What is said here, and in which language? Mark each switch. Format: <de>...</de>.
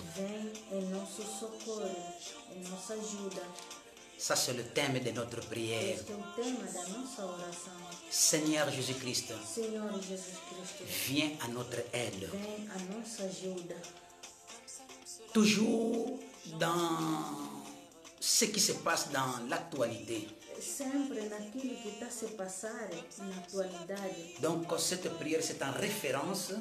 <pt>vem em nosso socorro, em nossa ajuda.</pt> <fr>Ça, c'est le thème de notre prière.</fr> <pt>Este é o tema da nossa oração.</pt> <fr>Seigneur Jésus-Christ,</fr> <pt>Senhor Jesus Cristo,</pt> <fr>viens à notre aide.</fr> <pt>vem a nossa ajuda.</pt> <fr>Toujours dans ce qui se passe dans l'actualité.</fr> <pt>Sempre naquilo que está a se passar na atualidade.</pt> <fr>Donc cette prière, c'est en référence</fr>